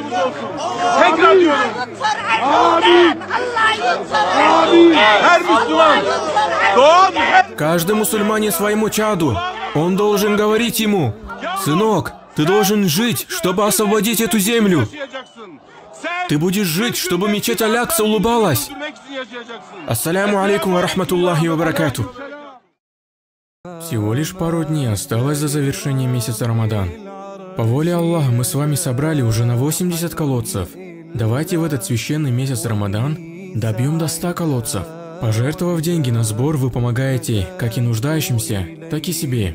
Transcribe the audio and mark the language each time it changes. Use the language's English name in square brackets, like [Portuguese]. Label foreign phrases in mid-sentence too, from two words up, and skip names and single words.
[Russian] Каждый мусульманин своему чаду. Он должен говорить ему: сынок, ты должен жить, чтобы освободить эту землю. Ты будешь жить, чтобы мечеть Аль-Акса улыбалась. [Arabic] السلام عليكم ورحمة الله وبركاته. [Russian] Всего лишь пару дней осталось до завершения месяца Рамадан. По воле Аллаха мы с вами собрали уже на 80 колодцев. Давайте в этот священный месяц Рамадан добьем до 100 колодцев. Пожертвовав деньги на сбор, вы помогаете как и нуждающимся, так и себе.